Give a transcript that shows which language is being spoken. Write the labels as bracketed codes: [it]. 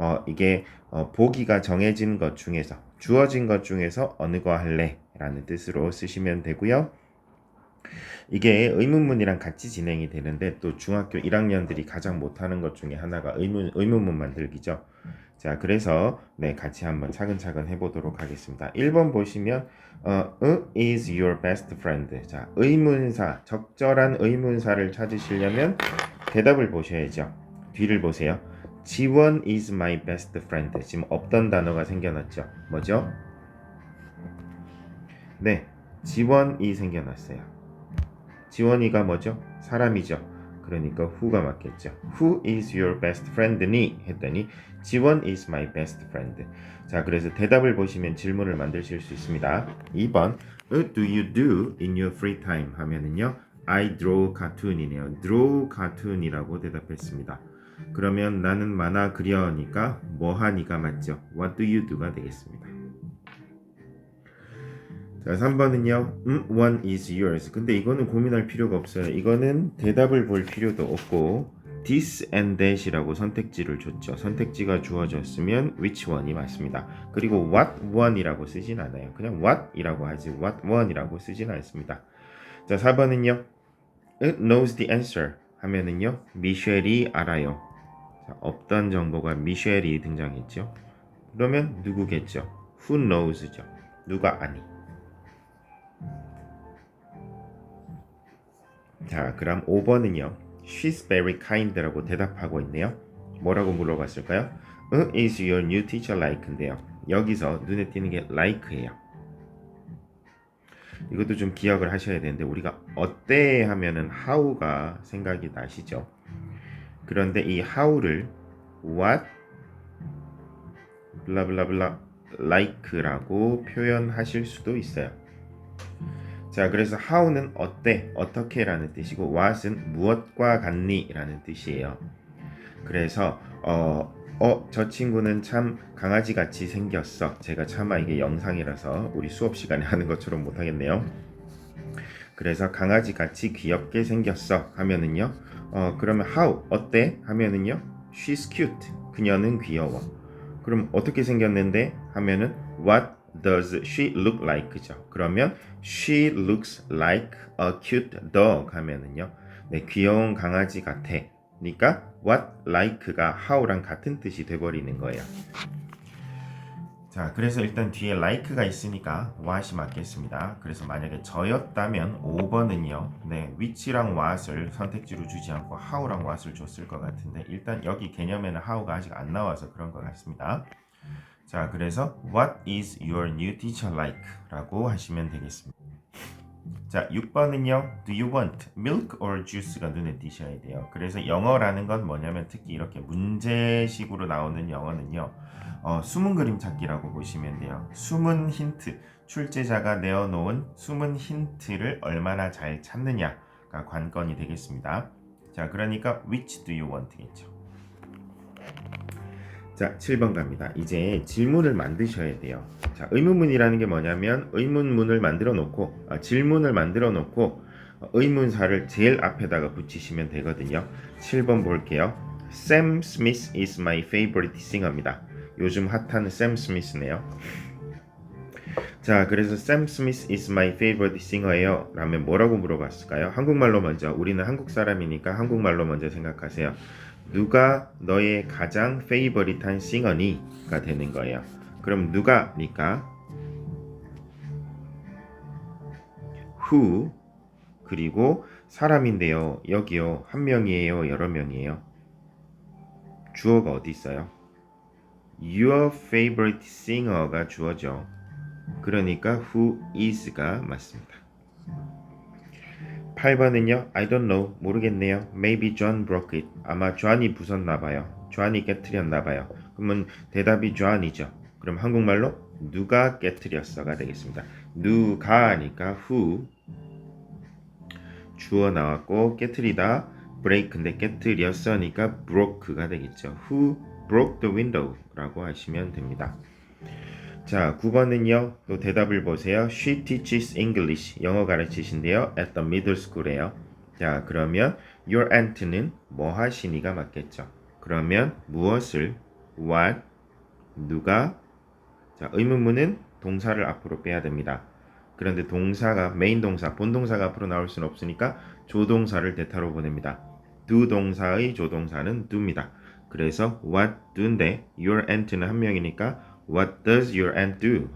[ko] 이게 보기가 정해진 것 중에서 주어진 것 중에서 어느 거 할래? 라는 뜻으로 쓰시면 되고요. 이게 의문문이랑 같이 진행이 되는데 또 중학교 1학년들이 가장 못하는 것 중에 하나가 의문문 만들기죠. 자, 그래서 같이 한번 차근차근 해보도록 하겠습니다. 1번 보시면 [en] who is your best friend? [ko] 자, 의문사, 적절한 의문사를 찾으시려면 대답을 보셔야죠. 뒤를 보세요. [en] 지원 is my best friend. [ko] 지금 없던 단어가 생겨났죠. 뭐죠? 네, 지원이 생겨났어요. 지원이가 뭐죠? 사람이죠. 그러니까 who가 맞겠죠. [en] Who is your best friend?니 [ko] 했더니 [en] 지원 is my best friend. [ko] 자, 그래서 대답을 보시면 질문을 만드실 수 있습니다. 2번 [en] What do you do in your free time? [ko] 하면은요 [en] I draw cartoon이네요. [ko] draw cartoon이라고 대답했습니다. 그러면 나는 만화 그려니까 뭐하니가 맞죠. [en] What do you do [ko] 가 되겠습니다. 자, 3번은요. [en] one is yours. [ko] 근데 이거는 고민할 필요가 없어요. 이거는 대답을 볼 필요도 없고 [en] this and that [ko] 이라고 선택지를 줬죠. 선택지가 주어졌으면 which one이 맞습니다. 그리고 [en] what one [ko] 이라고 쓰진 않아요. 그냥 what이라고 하지 [en] what one [ko] 이라고 쓰진 않습니다. 자, 4번은요. [en] It knows the answer [ko] 하면은요. 미셸이 알아요. 자, 없던 정보가 미셸이 등장했죠. 그러면 누구겠죠? [en] Who knows죠. [ko] 누가 아니. 자, 그럼 5번은요. [en] She's very kind [ko] 라고 대답하고 있네요. 뭐라고 물어봤을까요? [en] Is your new teacher like [ko] 인데요. 여기서 눈에 띄는 게 like예요. 이것도 좀 기억을 하셔야 되는데 우리가 어때 하면은 how가 생각이 나시죠. 그런데 이 how를 what 블라블라블라 like라고 표현하실 수도 있어요. 자, 그래서 how는 어때, 어떻게 라는 뜻이고 what은 무엇과 같니 라는 뜻이에요. 그래서 저 친구는 참 강아지같이 생겼어. 제가 차마 이게 영상이라서 우리 수업 시간에 하는 것처럼 못하겠네요. 그래서 강아지같이 귀엽게 생겼어 하면은요 그러면 how 어때 하면은요 [en] she's cute [ko] 그녀는 귀여워. 그럼 어떻게 생겼는데 하면은 [en] what does she look like? [ko] 그죠? 그러면 [en] she looks like a cute dog [ko] 하면은요 귀여운 강아지 같아. 그러니까 what like가 how랑 같은 뜻이 돼버리는 거예요. 자, 그래서 일단 뒤에 like가 있으니까 what이 맞겠습니다. 그래서 만약에 저였다면 5번은요 which랑 what을 선택지로 주지 않고 how랑 what을 줬을 것 같은데 일단 여기 개념에는 how가 아직 안 나와서 그런 것 같습니다. 자, 그래서 [en] What is your new teacher like? [ko] 라고 하시면 되겠습니다. 자, 6번은요. [en] Do you want milk or juice [ko] 가 눈에 띄셔야 돼요. 그래서 영어라는 건 뭐냐면 특히 이렇게 문제식으로 나오는 영어는요. 숨은 그림 찾기라고 보시면 돼요. 숨은 힌트, 출제자가 내어놓은 숨은 힌트를 얼마나 잘 찾느냐가 관건이 되겠습니다. 자, 그러니까 [en] which do you want [ko] 겠죠. 자, 7번 갑니다. 이제 질문을 만드셔야 돼요. 자, 의문문이라는 게 뭐냐면 의문문을 만들어 놓고 질문을 만들어 놓고 의문사를 제일 앞에다가 붙이시면 되거든요. 7번 볼게요. [en] Sam Smith is my favorite singer [ko] 입니다. 요즘 핫한 샘 스미스네요. 자, 그래서 [en] Sam Smith is my favorite singer [ko] 예요 라면 뭐라고 물어봤을까요? 한국말로 먼저. 우리는 한국 사람이니까 한국말로 먼저 생각하세요. 누가 너의 가장 페이버릿한 싱어니가 되는 거예요. 그럼 누가니까 who 그리고 사람인데요. 여기요. 한 명이에요. 여러 명이에요. 주어가 어디 있어요? [en] Your favorite singer가 주어죠. [ko] 그러니까 who is가 맞습니다. 8번은요. [en] I don't know. [ko] 모르겠네요. [en] Maybe John broke it. [ko] 아마 존이 부쉈나봐요. 존이 깨트렸나봐요. 그러면 대답이 존이죠. 그럼 한국말로 누가 깨트렸어가 되겠습니다. 누가니까 who 주어 나왔고 깨트리다 break인데 깨트렸으니까 broke가 되겠죠. [en] Who broke the window? [ko] 라고 하시면 됩니다. 자, 9번은요. 또 대답을 보세요. [en] She teaches English. [ko] 영어 가르치신데요. [en] At the middle school [ko] 에요. 자, 그러면 [en] your aunt [ko] 는 뭐 하시니가 맞겠죠. 그러면 무엇을 what 누가 자, 의문문은 동사를 앞으로 빼야 됩니다. 그런데 동사가 메인 동사, 본동사가 앞으로 나올 수는 없으니까 조동사를 대타로 보냅니다. do 동사의 조동사는 do입니다. 그래서 [en] what do [ko] 인데 [en] your aunt [ko] 는 한 명이니까 [en] what does your aunt do?